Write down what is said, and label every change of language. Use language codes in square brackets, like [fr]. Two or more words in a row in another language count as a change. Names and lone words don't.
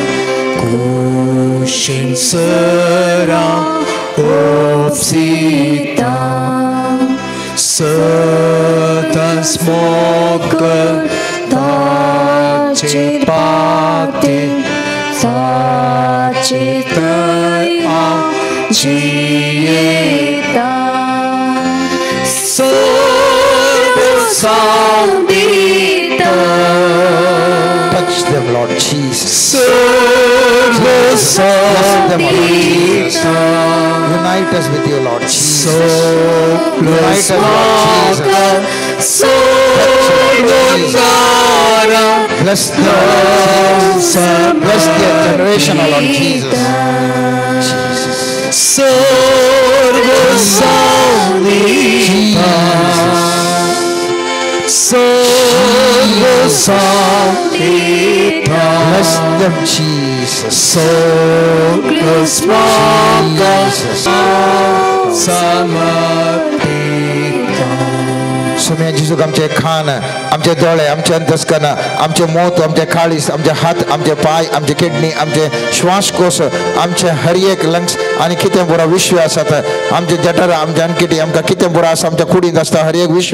[en] kushin sara opsita Satan smoke tache pate tache taya jieta Sambita. Touch them, Lord Jesus. Bless them, Lord Jesus. Unite us with you, Lord Jesus. Unite us, Lord Jesus. Bless them. Bless their generation, Lord Jesus. Bless them, Jesus. [kok] सोम्या जिजूक आमचे खान आमचे दोळे आमचे अंतस्कन आमचे मोत आमचे काळीस आमचे हात आमचे पाय आमचे किडनी आमचे श्वासकोश आमचे हर एक लंग्स आनी कितें बरो विश्व आसात आमचे जठर आमचे अनकिटी आमकां कितें बरो आसा आमच्या कुडींत आसता हर एक